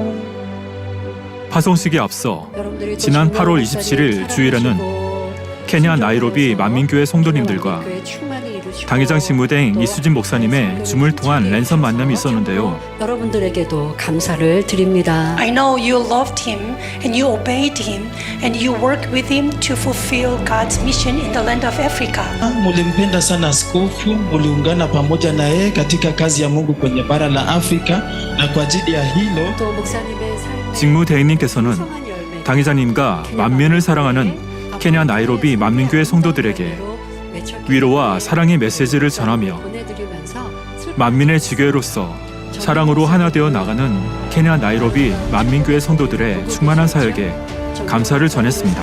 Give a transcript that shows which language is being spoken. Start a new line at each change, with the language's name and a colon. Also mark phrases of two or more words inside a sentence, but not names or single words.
Korean: 파송식에 앞서 여러분들이 또 지난 정명호 8월 목사님 27일 주일에는 사랑하시고 케냐 나이로비 만민교회 성도님들과 만민교회 충만히 이루시고 당회장 직무대행 또 이수진 목사님의 줌을 통한 랜선 만남이 있었는데요. 여러분들에게도 감사를 드립니다.
English: I know you loved him and you obeyed him and you worked with him to fulfill God's mission in the land of Africa.
Swahili: Mulimpenda sana askofu, muliungana pamoja na yeye katika kazi ya Mungu kwenye bara la Afrika, na kwa ajili ya hilo
Korean: 또 목사님의 삶에 직무대행님께서는 풍성한 열매, 당회장님과 만민을 사랑하는 케냐 나이로비 만민교회 성도들에게 위로와 사랑의 메시지를 전하며 만민의 지교회로서 사랑으로 하나 되어 나가는 케냐 나이로비 만민교회 성도들의 충만한 사역에 감사를 전했습니다.